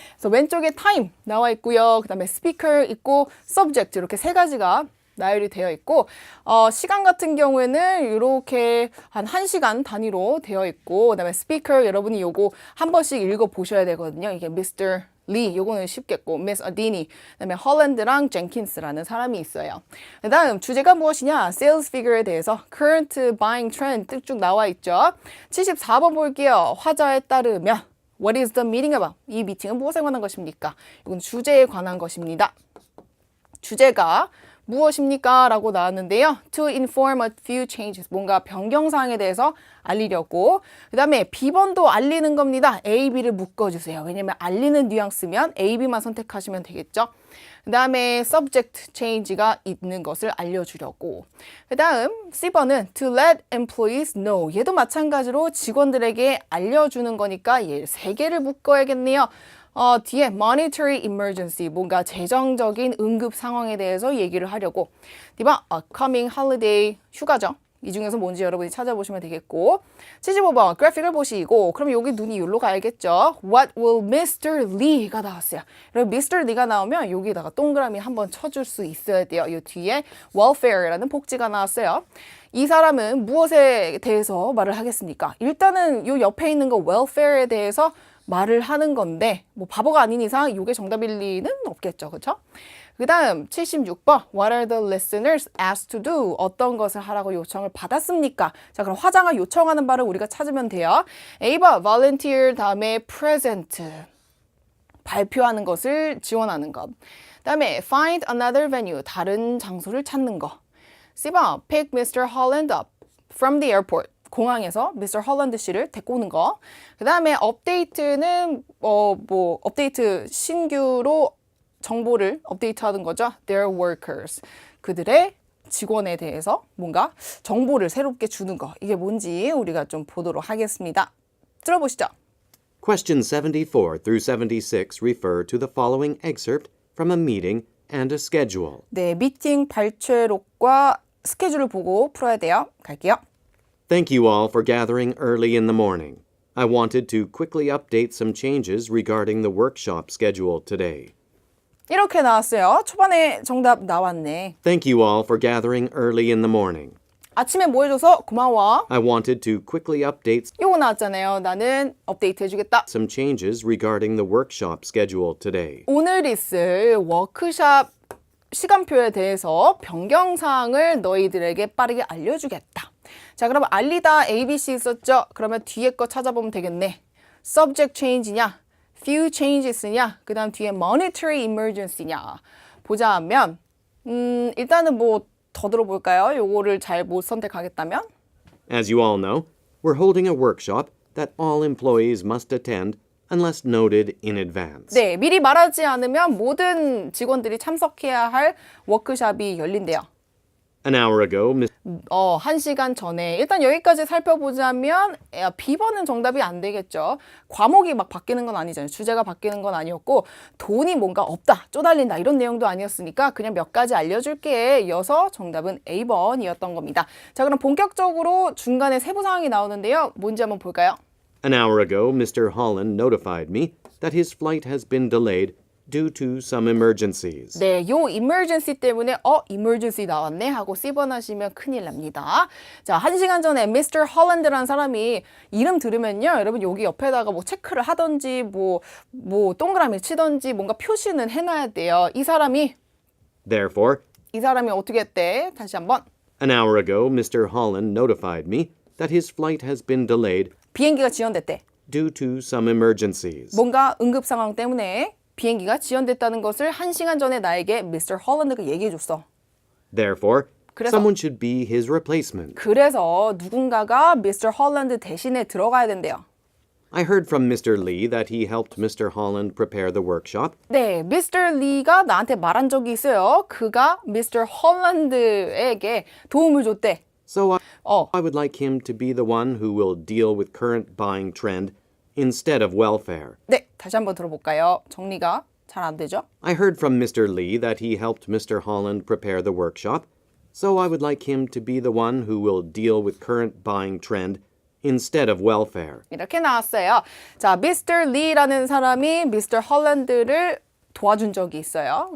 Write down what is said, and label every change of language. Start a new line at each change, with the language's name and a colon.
Korean: 그래서 왼쪽에 time 나와 있고요. 그 다음에 speaker 있고 subject 이렇게 세 가지가 나열이 되어 있고 시간 같은 경우에는 이렇게 한 1시간 단위로 되어 있고 그다음에 스피커 여러분이 요거 한 번씩 읽어 보셔야 되거든요. 이게 Mr. 리 요거는 쉽겠고 Miss Adini 그다음에 헐랜드랑 젠킨스라는 사람이 있어요. 그다음 주제가 무엇이냐?
English: Sales figure
Korean: 에 대해서
English: current buying trend
Korean: 쭉 나와 있죠. 74번 볼게요. 화자에 따르면
English: What is the meeting about?
Korean: 이 미팅은 무엇에 관한 것입니까? 이건 주제에 관한 것입니다. 주제가 무엇입니까? 라고 나왔는데요.
English: To inform a few changes.
Korean: 뭔가 변경사항에 대해서 알리려고. 그 다음에 B번도 알리는 겁니다. A, B를 묶어주세요. 왜냐면 알리는 뉘앙스면 A, B만 선택하시면 되겠죠. 그 다음에
English: subject change
Korean: 가 있는 것을 알려주려고. 그 다음 C번은
English: to let employees know.
Korean: 얘도 마찬가지로 직원들에게 알려주는 거니까 얘 3개를 묶어야겠네요. 뒤에
English: monetary emergency,
Korean: 뭔가 재정적인 응급 상황에 대해서 얘기를 하려고. 디바,
English: coming holiday,
Korean: 휴가죠. 이 중에서 뭔지 여러분이 찾아보시면 되겠고. 75번 그래픽을 보시고 그럼 여기 눈이 여기로 가야겠죠.
English: What will Mr. Lee가
Korean: 나왔어요. 그리고
English: Mr.
Korean: Lee가 나오면 여기다가 동그라미 한번 쳐줄 수 있어야 돼요. 이 뒤에 welfare라는 복지가 나왔어요. 이 사람은 무엇에 대해서 말을 하겠습니까? 일단은 이 옆에 있는 거 welfare에 대해서 말을 하는 건데 뭐 바보가 아닌 이상 이게 정답일 리는 없겠죠. 그렇죠? 그 다음 76번
English: What are the listeners asked to do?
Korean: 어떤 것을 하라고 요청을 받았습니까? 자, 그럼 화자가 요청하는 바를 우리가 찾으면 돼요. A번 volunteer 다음에 present 발표하는 것을 지원하는 것. 다음에
English: find another venue
Korean: 다른 장소를 찾는 것.
English: C번 pick Mr. Holland up from the airport
Korean: 공항에서
English: Mr.
Korean: 헐랜드 씨를 데리고 오는 거. 그 다음에 업데이트는 뭐 업데이트 신규로 정보를 업데이트하는 거죠.
English: Their workers.
Korean: 그들의 직원에 대해서 뭔가 정보를 새롭게 주는 거. 이게 뭔지 우리가 좀 보도록 하겠습니다. 들어보시죠.
English: Questions 74 through 76 refer to the following excerpt from a meeting and a schedule.
Korean: 네, 미팅 발췌록과 스케줄을 보고 풀어야 돼요. 갈게요.
English: Thank you all for gathering early in the morning. I wanted to quickly update some changes regarding the workshop schedule today.
Korean: 이렇게 나왔어요. 초반에 정답 나왔네. Thank you all for gathering early in the morning. 아침에 뭐 해줘서 고마워.
English: I wanted to quickly update
Korean: 요거 나왔잖아요. 나는 업데이트 해주겠다.
English: some changes regarding the workshop schedule today.
Korean: 오늘 있을 워크샵 시간표에 대해서 변경사항을 너희들에게 빠르게 알려주겠다. 자, 그럼 알리다 ABC 있었죠? 그러면 뒤에 거 찾아보면 되겠네.
English: subject change
Korean: 냐,
English: few changes
Korean: 냐, 그 다음 뒤에
English: monetary emergency
Korean: 냐 보자면 일단은 뭐 더 들어볼까요? 요거를 잘 못 선택하겠다면?
English: As you all know, we're holding a workshop that all employees must attend unless noted in advance.
Korean: 네, 미리 말하지 않으면 모든 직원들이 참석해야 할 워크샵이 열린대요.
English: An hour ago, Miss
Korean: 1시간 전에. 일단 여기까지 살펴보자면 B번은 정답이 안 되겠죠. 과목이 막 바뀌는 건 아니잖아요. 주제가 바뀌는 건 아니었고 돈이 뭔가 없다, 쪼달린다 이런 내용도 아니었으니까 그냥 몇 가지 알려줄게. 이어서 정답은 A번이었던 겁니다. 자, 그럼 본격적으로 중간에 세부 사항이 나오는데요. 뭔지 한번 볼까요?
English: An hour ago, Mr. Holland notified me that his flight has been delayed due to some emergencies.
Korean: 네, 요 emergency 때문에 emergency 나왔네 하고 씹어나시면 큰일 납니다. 자, 1시간 전에 Mr. Holland라는 사람이 이름 들으면요. 여러분 여기 옆에다가 뭐 체크를 하던지 뭐 동그라미 치던지 뭔가 표시는 해놔야 돼요. 이 사람이
English: Therefore,
Korean: 어떻게 했대? 다시 한번.
English: an hour ago, Mr. Holland notified me that his flight has been delayed
Korean: 비행기가 지연됐대.
English: due to some emergencies.
Korean: 뭔가 응급 상황 때문에 비행기가 지연됐다는 것을 1시간 전에 나에게 Mr. Holland가 얘기해줬어.
English: Therefore,
Korean: 그래서-
English: someone should be his replacement.
Korean: 그래서 누군가가 Mr. Holland 대신에 들어가야 된대요.
English: I heard from Mr. Lee that he helped Mr. Holland prepare the workshop.
Korean: 네, Mr. Lee가 나한테 말한 적이 있어요. 그가 Mr. Holland에게 도움을 줬대.
English: So
Korean: 어,
English: I would like him to be the one who will deal with current buying trend instead of welfare.
Korean: 네, 다시 한번 들어볼까요? 정리가 잘 안 되죠?
English: I heard from Mr. Lee that he helped Mr. Holland prepare the workshop. So I would like him to be the one who will deal with current buying trend instead of welfare.
Korean: 이렇게 나왔어요. 자, Mr. Lee라는 사람이 Mr. Holland를 도와준 적이 있어요.